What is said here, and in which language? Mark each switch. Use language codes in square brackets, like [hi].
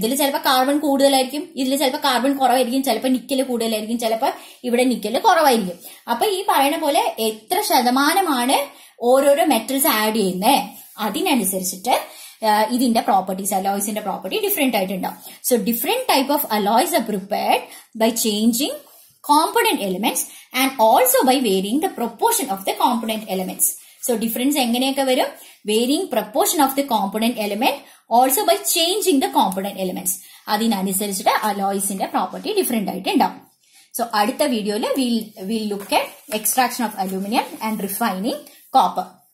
[ml] ഇതിൽ ചിലപ്പോൾ കാർബൺ കൂടുതലായിരിക്കും, ഇതിൽ ചിലപ്പോൾ കാർബൺ കുറവായിരിക്കും, ചിലപ്പോൾ നിക്കല് കൂടുതലായിരിക്കും, ചിലപ്പോൾ ഇവിടെ നിക്കല് കുറവായിരിക്കും. അപ്പൊ ഈ പറയുന്ന പോലെ എത്ര ശതമാനമാണ് ഓരോരോ മെറ്റൽസ് ആഡ് ചെയ്യുന്നത്, അതിനനുസരിച്ചിട്ട് ഇതിന്റെ പ്രോപ്പർട്ടീസ്, അലോയ്സിന്റെ പ്രോപ്പർട്ടി ഡിഫറെന്റ് ആയിട്ടുണ്ടാവും. [en] So different type of alloys are prepared by changing component elements and also by varying the proportion of the component elements. So difference [ml] എങ്ങനെയൊക്കെ വരും, [en] varying proportion of the component element, also by changing the component elements. [ml] അതിനനുസരിച്ചിട്ട് അലോയ്സിന്റെ property different ആയിട്ട് ഉണ്ടാവും. [en] so [ml] അടുത്ത വീഡിയോയിൽ [en] we'll look at extraction of aluminum and refining copper.